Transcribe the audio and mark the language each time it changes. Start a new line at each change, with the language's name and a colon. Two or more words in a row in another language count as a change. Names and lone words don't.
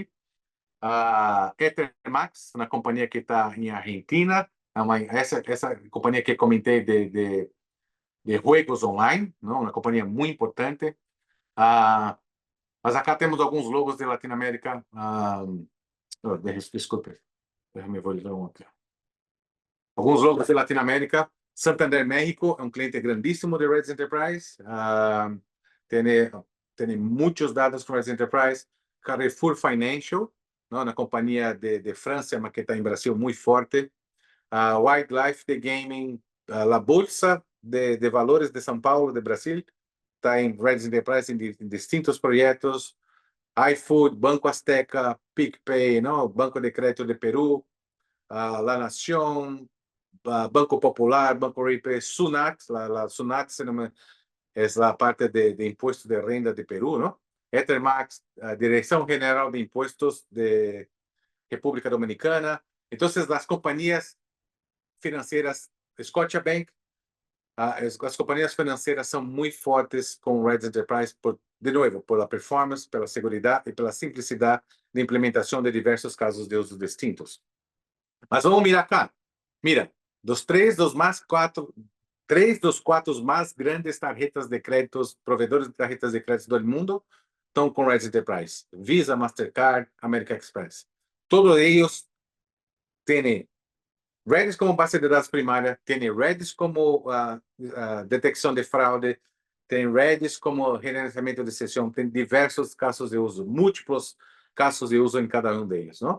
Portuguese: Ethermax, uma companhia que está em Argentina. Essa companhia que comentei de jogos online, não? Uma companhia muito importante. Mas acá temos alguns logos de Latinoamérica. Desculpe,
Spanish: déjame volver aqui.
Portuguese: Alguns logos de Latinoamérica. Santander México é um cliente grandíssimo de Redis Enterprise. Tem muitos dados com Redis Enterprise. Carrefour Financial, não? Uma companhia de França, mas que está em Brasil muito forte. Wildlife de Gaming, a Bolsa de Valores de São Paulo, de Brasil, está em Redis Enterprise em distintos projetos. iFood, Banco Azteca, PicPay, não? Banco de Crédito de Peru,
Spanish: La Nación, Banco Popular, Banco Ripe, Sunat, la Sunat es la parte de impuestos de renta de Perú, ¿no? Ethermax, Dirección General de Impuestos de República Dominicana. Entonces, las compañías financieras, Scotiabank,
Portuguese: as companhias financeiras são muito fortes com Redis Enterprise por de novo,
Spanish: por la
Portuguese: performance, pela segurança e pela simplicidade de implementação de diversos casos de uso distintos. Mas vamos mirar cá. Mira, três dos quatro mais grandes
Spanish: tarjetas de créditos,
Portuguese: provedores de
Spanish: tarjetas de crédito
Portuguese: do mundo, estão com Red Enterprise. Visa, Mastercard, American Express. Todos eles têm Redis como base de dados primária, tem Redis como detecção de fraude, tem Redis como gerenciamento de sessão, tem diversos casos de uso, múltiplos casos de uso em cada um deles, não?